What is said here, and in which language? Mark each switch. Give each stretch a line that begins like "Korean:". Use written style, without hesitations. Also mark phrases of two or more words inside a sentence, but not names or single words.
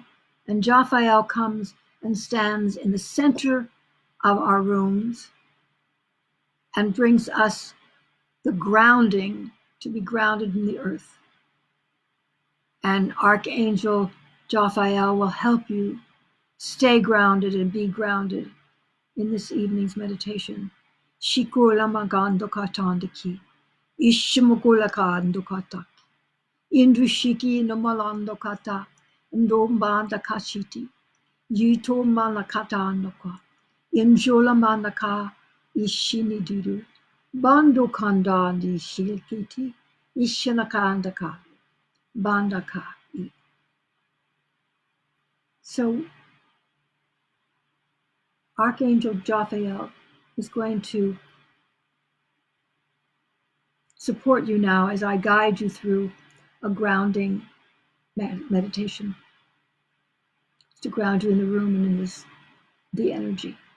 English: And Jophiel comes and stands in the center of our rooms and brings us the grounding to be grounded in the earth. And Archangel Jophiel will help you stay grounded and be grounded in this evening's meditation. Shikula magando katandaki, ishimukula kando katak, indushiki no malando kata, ndombanda kashiti, yito malakata noka, injola manaka, ishini duru, bando kandandi shilkiti, ishinakandaka, bandaka. So Archangel Jophiel is going to support you now as I guide you through a grounding meditation to ground you in the room and in the energy.